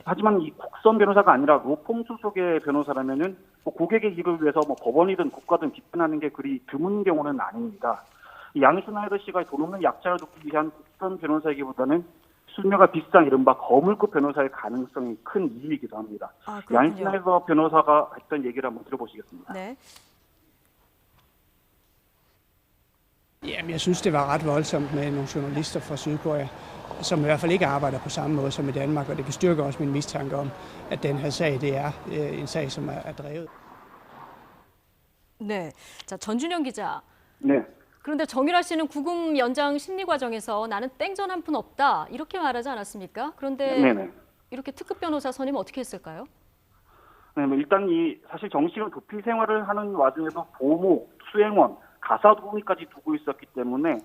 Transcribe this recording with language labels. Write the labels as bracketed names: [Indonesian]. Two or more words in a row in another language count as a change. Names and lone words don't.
[Korean] 하지만 이 국선 변호사가 아니라 로펌 소속의 변호사라면은 고객의 이익을 위해서 법원이든 국가든 비판하는 게 그리 드문 경우는 아닙니다. 양 슈나이더 씨가 돈 없는 약자를 돕기 위한 국선 변호사이기보다는 수명가 비싼 이른바 거물급 변호사의 가능성이 큰 이유이기도 합니다. 양 슈나이더 변호사가 했던 얘기를 한번 들어보시겠습니다. 네. [Danish] Jamen, jeg synes, det var ret voldsomt med nogle journalister fra Sydkorea, som i hvert fald ikke arbejder på samme måde som i Danmark, og det kan styrke også min mistanke om, at den her sag, det er en sag, som er drevet. [Korean] 네, 자 전준영 기자. 네. 그런데 정유라 씨는 구금 연장 심리 과정에서 나는 땡전 한 푼 없다 이렇게 말하지 않았습니까? 그런데 네네. 이렇게 특급 변호사 선임 어떻게 했을까요? 네, 일단 사실 정 씨가 도피 생활을 하는 와중에도 보모, 수행원, 가사 도우미까지 두고 있었기 때문에